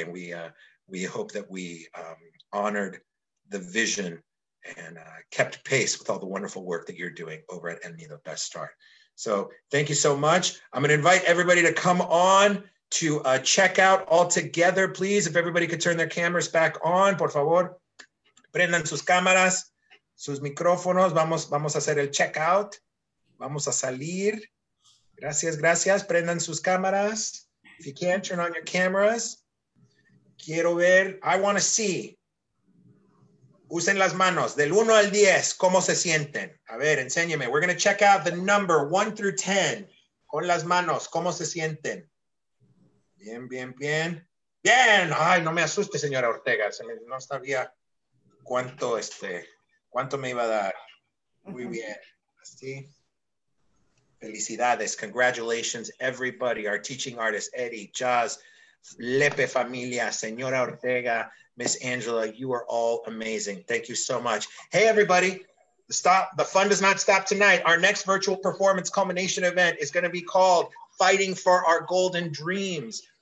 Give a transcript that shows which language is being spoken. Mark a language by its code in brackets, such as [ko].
[en] And we hope that we honored the vision and kept pace with all the wonderful work that you're doing over at El Nido Best Start. So thank you so much. I'm going to invite everybody to come on to check out all together, please. If everybody could turn their cameras back on, [es] por favor. Prendan sus cámaras, sus micrófonos. Vamos a hacer el checkout. Vamos a salir. Gracias, gracias. Prendan sus cámaras. [en] If you can, turn on your cameras. [es] Quiero ver. [en] I want to see. [es] Usen las manos. Del 1 al 10, ¿cómo se sienten? A ver, enséñeme. [en] We're going to check out the number 1 through 10. [es] Con las manos, ¿cómo se sienten? Bien, bien, bien. Bien. Ay, no me asuste, señora Ortega. No sabía cuánto me iba a dar. Muy bien. Así. Felicidades. [en] Congratulations, everybody. Our teaching artists, Eddie, Jazz, Lepe Familia, Señora Ortega, Miss Angela, you are all amazing. Thank you so much. Hey, everybody. The fun does not stop tonight. Our next virtual performance culmination event is going to be called Fighting for Our Golden Dreams.